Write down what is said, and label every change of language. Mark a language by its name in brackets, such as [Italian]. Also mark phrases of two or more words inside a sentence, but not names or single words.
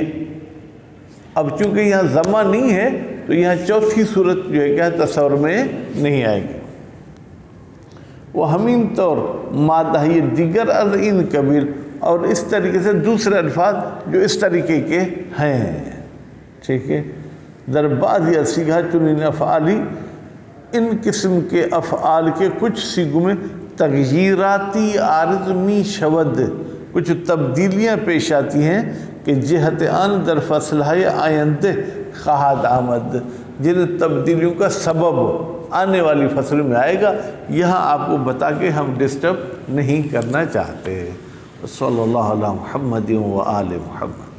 [Urdu] اب چونکہ یہاں ضمہ نہیں ہے تو یہاں چوتھی صورت جو ہے کیا تصور میں نہیں آئے گی۔ [Persian] وہ ہمین طور مادہ یہ دیگر از ان قبیل، [Urdu] اور اس طریقے سے دوسرے الفاظ جو اس طریقے کے ہیں، ٹھیک ہے، [Persian] در بعض یا سیگا چنین افعالی، [Urdu] ان قسم کے افعال کے کچھ سیگوں میں [Persian] تغییراتی عارض می شود، [Urdu] کچھ تبدیلیاں پیش آتی ہیں کہ [Persian] جہت آن در فصلہ آئندہ خواہد آمد، [Urdu] جن تبدیلیوں کا سبب آنے والی فصل میں آئے گا، یہاں آپ کو بتا کے ہم ڈسٹرب نہیں کرنا چاہتے۔ [Arabic] صلی اللہ علیہ محمد و آل محمد۔